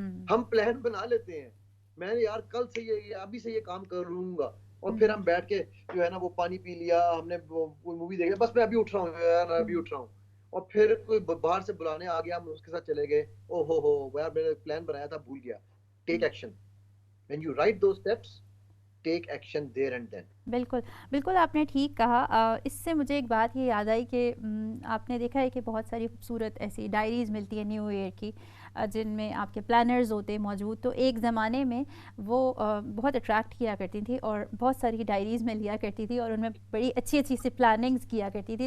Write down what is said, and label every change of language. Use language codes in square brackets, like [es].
[ur] ہم پلان بنا لیتے ہیں، میں نے یار کل سے یہ ابھی سے یہ کام کر لوں گا، اور پھر ہم بیٹھ کے جو ہے نا وہ پانی پی لیا، ہم نے کوئی مووی دیکھی، بس میں ابھی اٹھ رہا ہوں یار، ابھی اٹھ رہا ہوں، اور پھر کوئی باہر سے بلانے آ گیا، ہم اس کے ساتھ چلے گئے، او ہو یار میں نے پلان بنایا تھا بھول گیا. [en] Take action. when you write those steps, take action there and then. [ur] بالکل بالکل آپ نے ٹھیک کہا. اس سے مجھے ایک بات یہ یاد آئی کہ آپ نے دیکھا ہے کہ بہت ساری خوبصورت ایسی ڈائریز ملتی ہیں نیو ایئر کی جن میں آپ کے پلانرز ہوتے موجود. تو ایک زمانے میں وہ بہت اٹریکٹ کیا کرتی تھی اور بہت ساری ڈائریز میں لیا کرتی تھی اور ان میں بڑی اچھی اچھی سی پلاننگز کیا کرتی تھی.